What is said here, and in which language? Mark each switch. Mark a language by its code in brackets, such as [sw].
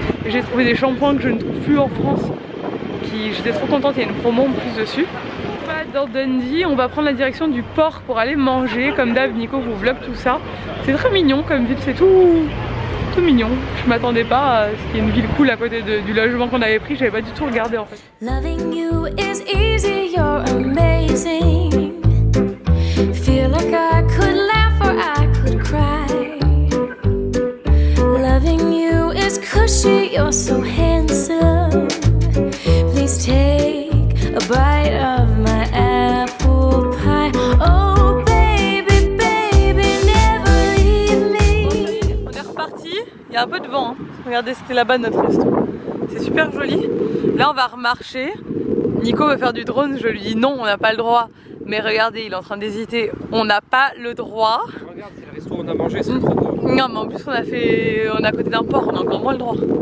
[fr] J'ai trouvé des shampoings que je ne trouve plus en France. J'étais trop contente, il y a une promo en plus dessus. Dans Dundee, on va prendre la direction du port pour aller manger. Comme d'hab, Nico vous vlog tout ça. C'est très mignon comme ville, c'est tout mignon. Je m'attendais pas à ce qu'il y ait une ville cool à côté du logement qu'on avait pris, j'avais pas du tout regardé en fait. [en] Loving you is easy, you're amazing. Feel like I could laugh or I could cry. Loving you is cushy, you're so handsome. Please take a bite of my apple pie. Oh baby, baby, never leave me. [fr] On est reparti, il y a un peu de vent. Hein. Regardez, c'était là-bas notre resto. C'est super joli. Là, on va remarcher. Nico veut faire du drone, je lui dis non, on n'a pas le droit. Mais regardez, il est en train d'hésiter. On n'a pas le droit. Regarde, c'est le resto où on a mangé, c'est trop beau. Non, mais en plus, on est à côté d'un port, on a encore moins le droit.